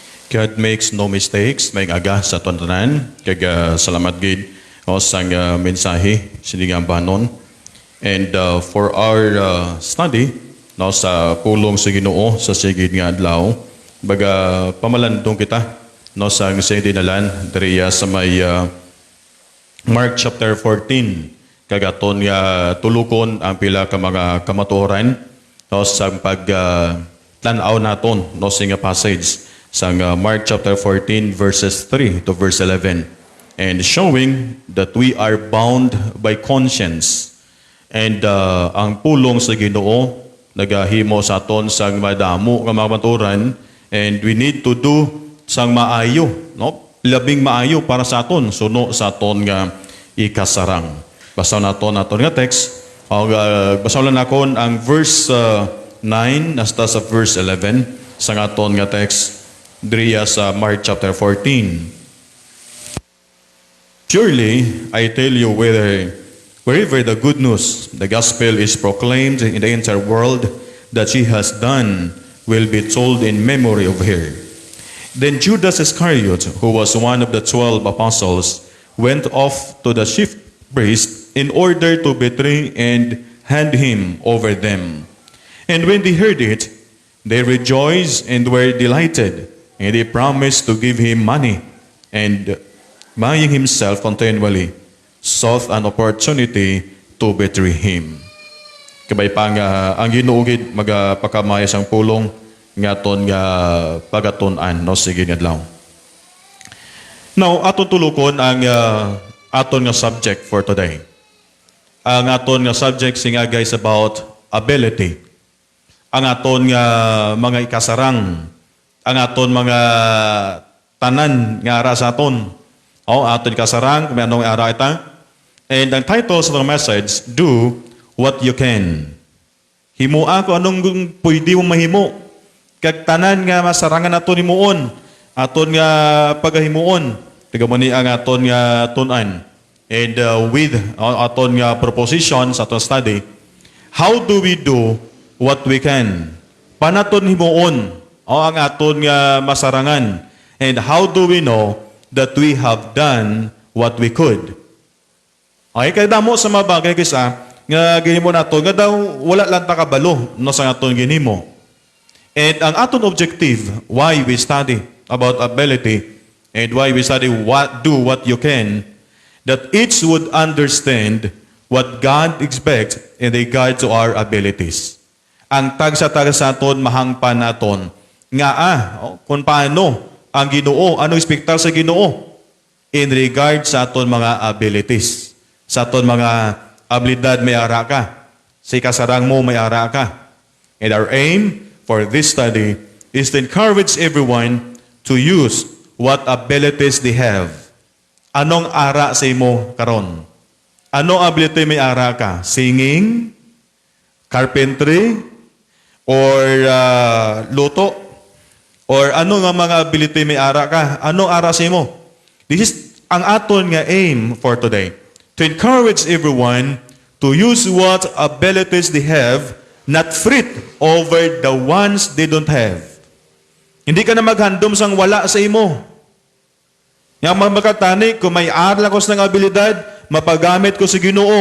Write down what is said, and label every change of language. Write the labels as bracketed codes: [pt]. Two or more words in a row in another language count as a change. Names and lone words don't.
[en] God makes no mistakes, [hil] may aga sa tanan. Kag salamat gid o sang mensahe sini nga banon. [en] And for our study [hil] no sa pulong sa Ginoo sa sigid nga adlaw, baga pamalandong kita no sa dinalan diri sa may Mark chapter 14. Kagaton nga tulukon ang pila ka mga kamatuoran no sa pag tan-aw naton no sa nga passage sa Mark chapter 14 [en] verses 3 to verse 11, and showing that we are bound by conscience. [hil] And ang pulong sa Ginoo nagahimo sa aton sang madamo nga mga maturan, [en] and we need to do [hil] sang maayo no, labing maayo para sa aton suno sa aton nga ikasarang. Basaw naton nga text. Basaw lang nakon ang verse 9 hasta sa verse 11 sa aton nga text diriya sa Mark chapter 14. [en] Surely, I tell you, wherever the good news, the gospel is proclaimed in the entire world, that she has done will be told in memory of her. Then Judas Iscariot, who was one of the 12 apostles, went off to the chief priest in order to betray and hand him over them. And when they heard it, they rejoiced and were delighted. And he promised to give him money, and buying himself continually, sought an opportunity to betray him. [hil] Kabay pa nga, ang ginuugid magpakamaya sang pulong nga ton nga pagatunan no sige nga adlaw. Now, aton tulukon ang aton nga [en] subject for today. [hil] Ang aton nga subject singa guys [en] about ability. [hil] Ang aton nga mga ikasarang, ang aton mga tanan nga ara sa aton. O aton kasarang kung anong ara ita. [en] And ang title sa the message, do what you can. [hil] Himo ako anong pwede mo mahimo. Kag tanan nga masarangan aton himuon, aton nga pagahimuon. Tiga mo ni ang aton nga tunan. [en] And with [hil] aton nga [en] proposition [hil] sa aton [en] study, how do we do what we can? [hil] Panaton himuon o ang aton nga masarangan. [en] And how do we know that we have done what we could? [hil] Okay, kaya damo sa mga bagay kisa nga ginimo nato nga daw wala lang ta kabalo no sa aton ginimo. [en] And [hil] ang aton [en] objective why we study about ability and why we study do what you can, that each would understand what God expects in regard to our abilities. [hil] Ang tagsa-tagsa sa aton mahangpan naton nga kung paano ang Ginoo, ano expectar sa Ginoo [en] in regard [hil] sa aton mga abilities, sa aton mga abilidad may ara ka, sa kasarang mo may ara ka. [en] And our aim for this study is to encourage everyone to use what abilities they have. [hil] Anong ara sa imo karon? Anong ability may ara ka? Singing, carpentry, or luto? Or ano nga mga ability may ara ka? Anong ara sa imo? [en] This is [hil] ang aton nga [en] aim for today. To encourage everyone to use what abilities they have, not fret over the ones they don't have. [hil] Hindi ka na maghandom sang wala sa imo. Yang magmakatani, kung may ara ko sa ng abilidad, mapagamit ko sa Ginoo.